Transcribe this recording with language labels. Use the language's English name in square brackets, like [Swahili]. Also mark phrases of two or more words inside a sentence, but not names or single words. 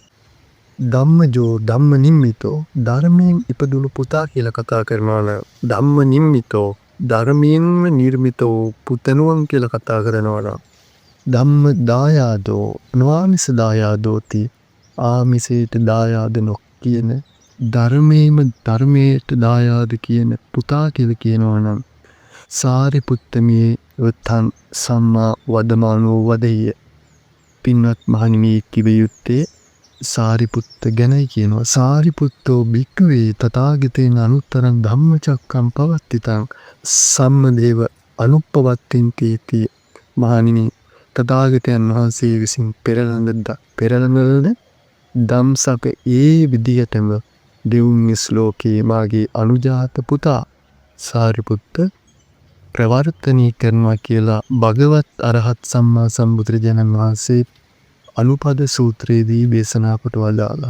[Pali] ධම්මජෝ ධම්ම නිම්මිතෝ [Sinhala] ධර්මයෙන් ඉපදුණු පුතා කියලා කතා කරනවා නම් [Pali] ධම්ම නිම්මිතෝ [Sinhala] ධර්මයෙන්ම නිර්මිතෝ පුතණුවන් කියලා කතා කරනවා නම් [Pali] ධම්ම දායාදෝ නොආමිස දායාදෝති [Sinhala] ආමිසයට දායාද නොකියන ධර්මයට දායාද කියන පුතා කියලා කියනවා නම් [Pali] සාරිපුත්තමේ වතං සම්මා වදමානෝ වදෙය්‍ය. [Sinhala] පින්වත් මහණෙනි කිව යුත්තේ සාරිපුත්ත ගැනයි කියනවා. [Pali] සාරිපුත්තෝ භික්ඛවේ තථාගතේන අනුත්තරං ධම්මචක්කම් පවත්තිතං සම්මදේව අනුප්පවත්තින්ති. [Sinhala] මහණෙනි තථාගතයන් වහන්සේ විසින් පෙරළන ධම්සක ඒ විදියටම දෙවුන්ගේ ශ්ලෝකේ මාගේ අනුජාත පුතා සාරිපුත්ත ප්‍රවර්තනී කරනවා කියලා භගවත් අරහත් සම්මා සම්බුදුරජාණන් වහන්සේ අනුපද සූත්‍රයේදී දේශනා කොට වදාළා.